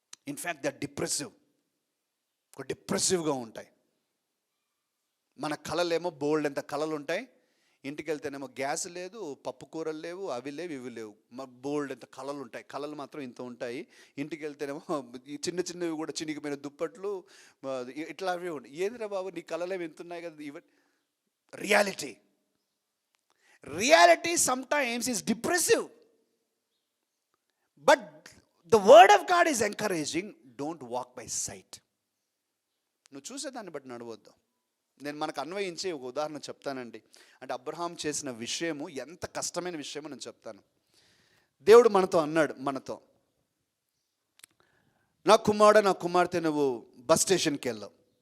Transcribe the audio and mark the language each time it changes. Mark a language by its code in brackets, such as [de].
[en] In fact, they are [te] డిప్రెసివ్గా ఉంటాయి. మన కళలేమో బోల్డ్ ఎంత కళలు ఉంటాయి, ఇంటికి వెళ్తేనేమో గ్యాస్ లేదు, పప్పు కూరలు లేవు, అవి లేవు ఇవి లేవు, బోల్డ్ ఎంత కళలు ఉంటాయి. కళలు మాత్రం ఇంత ఉంటాయి. ఇంటికి వెళ్తేనేమో చిన్నవి కూడా చినిగిపోయిన దుప్పట్లు ఇట్లావి ఉంటాయి. ఏందిరా బాబు, నీ కళలేవి ఎంత ఉన్నాయి కదా. ఇవన్నీ [en] reality sometimes is depressive, but the word of God is encouraging. Don't walk by sight. [te] నువ్వు చూసేదాన్ని బట్టి నడవద్దు. నేను మనకు అన్వయించే ఒక ఉదాహరణ చెప్తానండి. అంటే అబ్రహాం చేసిన విషయము ఎంత కష్టమైన విషయమో నేను చెప్తాను. దేవుడు మనతో అన్నాడు, నా కుమార్తె నువ్వు బస్ స్టేషన్కి వెళ్ళావు.